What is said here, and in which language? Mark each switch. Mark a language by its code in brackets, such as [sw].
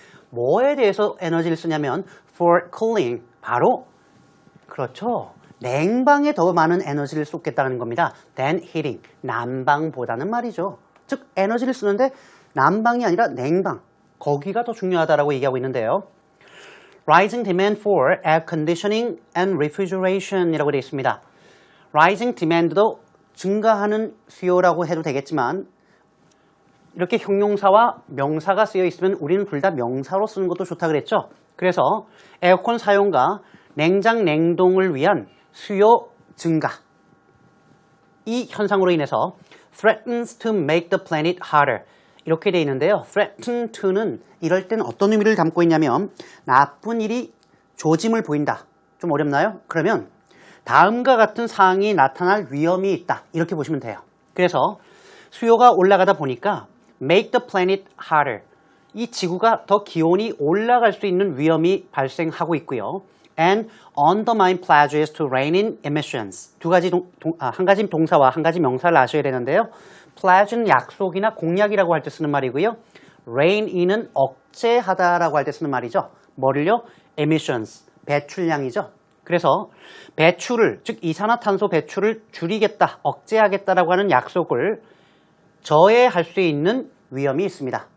[ko] 뭐에 대해서 에너지를 쓰냐면 [en] for cooling, [ko] 바로 그렇죠. 냉방에 더 많은 에너지를 쏟겠다는 겁니다. [en] than heating, [ko] 난방보다는 말이죠. 즉 에너지를 쓰는데 난방이 아니라 냉방, 거기가 더 중요하다고 얘기하고 있는데요. [en] Rising demand for air conditioning and refrigeration [ko] 이라고 되어 있습니다. [en] Rising demand [ko] 도 증가하는 수요라고 해도 되겠지만 이렇게 형용사와 명사가 쓰여 있으면 우리는 둘 다 명사로 쓰는 것도 좋다 그랬죠. 그래서 에어컨 사용과 냉장 냉동을 위한 수요 증가, 이 현상으로 인해서 [en] threatens to make the planet hotter [ko] 이렇게 되어 있는데요. threaten to는 이럴 땐 어떤 의미를 담고 있냐면 나쁜 일이 조짐을 보인다. 좀 어렵나요? 그러면 다음과 같은 사항이 나타날 위험이 있다. 이렇게 보시면 돼요. 그래서 수요가 올라가다 보니까 [en] make the planet hotter. [ko] 이 지구가 더 기온이 올라갈 수 있는 위험이 발생하고 있고요. [en] And undermine pledges to rein in emissions. [ko] 한 가지 동사와 한 가지 명사를 아셔야 되는데요. pledge는 약속이나 공약이라고 할 때 쓰는 말이고요. rein in은 억제하다라고 할 때 쓰는 말이죠. 뭐를요? emissions, 배출량이죠. 그래서 배출을, 즉 이산화탄소 배출을 줄이겠다, 억제하겠다라고 하는 약속을 저해할 수 있는 위험이 있습니다.